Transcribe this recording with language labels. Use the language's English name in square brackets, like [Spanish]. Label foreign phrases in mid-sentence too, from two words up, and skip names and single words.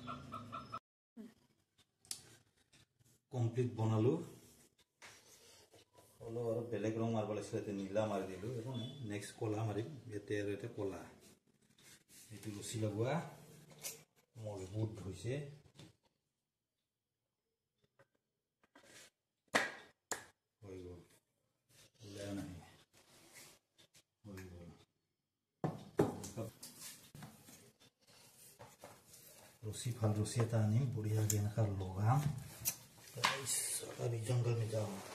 [Assamese] কমপ্লিট বনালো অলপ আৰু বেলেগ ৰং মাৰিব লাগিছিল এতিয়া নীলা মাৰি দিলো একো নাই নেক্সট কলা মাৰিম ইয়াতে আৰু এটা কলা এইটো ৰছী লগোৱা মজবুত হৈছে হৈ গ'ল ওলাই নাহে [Hindi] रस्सी फल रस्सी [Assamese] এটা আনিম বঢ়িয়াকে এনেকা লগাম তাৰপিছত আমি জংগল মে যাওঁ